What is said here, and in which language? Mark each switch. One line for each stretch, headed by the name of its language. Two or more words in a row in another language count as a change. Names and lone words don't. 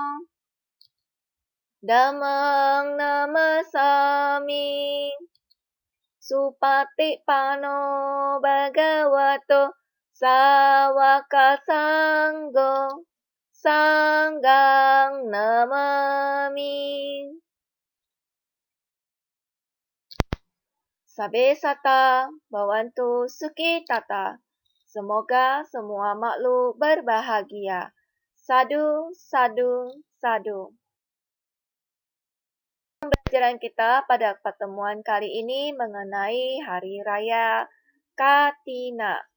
Pali: Dhammang Namasami Supatipanno Bhagavato Sawaka Sanggo Sanggang Namami Sabe sata bawantu suki tata.
Indonesian: Semoga semua makhluk berbahagia.
Pali: Sadu, sadu, sadu.
Indonesian: Pembelajaran kita pada pertemuan kali ini mengenai Hari Raya Katina.